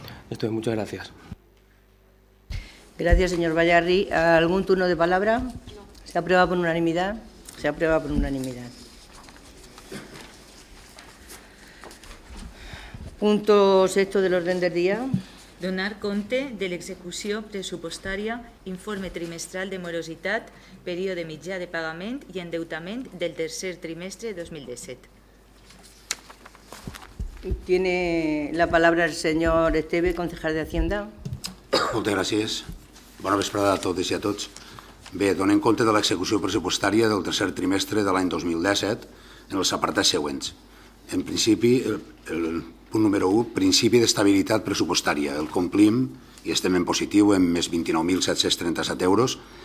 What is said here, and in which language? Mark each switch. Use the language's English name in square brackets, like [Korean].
[Spanish] Esto es, muchas gracias. Gracias, señor Bayarri. ¿Algún turno de palabra? No. ¿Se aprueba por unanimidad? Se aprueba por unanimidad. Punto sexto del orden del día. [Catalan] Donar compte de l'execució pressupostària, informe trimestral de morositat, període mitjà de pagament i endeutament del tercer trimestre de 2017. [Spanish] Tiene la palabra el señor Esteve, concejal de Hacienda. [Catalan] Moltes gràcies. Bona vesprada a totes i a tots. Bé, donem compte de l'execució pressupostària del tercer trimestre de l'any 2017 en els apartats següents. En principi, el punt número 1, principi d'estabilitat pressupostària. El complim i estem en positiu en més 29.737 euros.